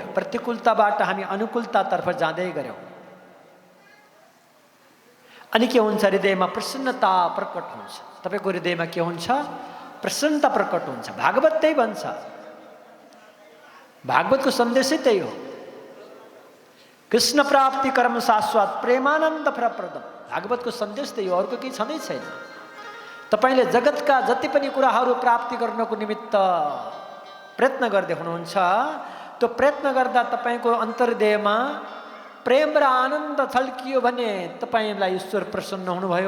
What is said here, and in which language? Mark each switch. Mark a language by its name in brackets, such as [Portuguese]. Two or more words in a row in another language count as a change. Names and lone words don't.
[Nepali] प्रतिकूलताबाट हामी अनुकूलतातर्फ जाँदै गयौँ। अनि के हुन्छ? हृदयमा प्रसन्नता प्रकट हुन्छ। तपाईँको हृदयमा के हुन्छ? प्रसन्नता प्रकट हुन्छ। भागवत त्यही भन्छ, भागवतको सन्देशै त्यही हो। [Sanskrit] कृष्ण प्राप्ति कर्म शाश्वत प्रेमानन्द प्रदम। [Nepali] भागवतको सन्देश त्यही हो, अर्को केही छँदै छैन। तपाईले जगतका जति पनि कुराहरू प्राप्ति गर्नको निमित्त प्रयत्न गर्दै हुनुहुन्छ, त्यो प्रयत्न गर्दा तपाईको अन्तर्हृदयमा प्रेम र आनन्द छल्कियो भने तपाईलाई ईश्वर प्रसन्न हुनुभयो।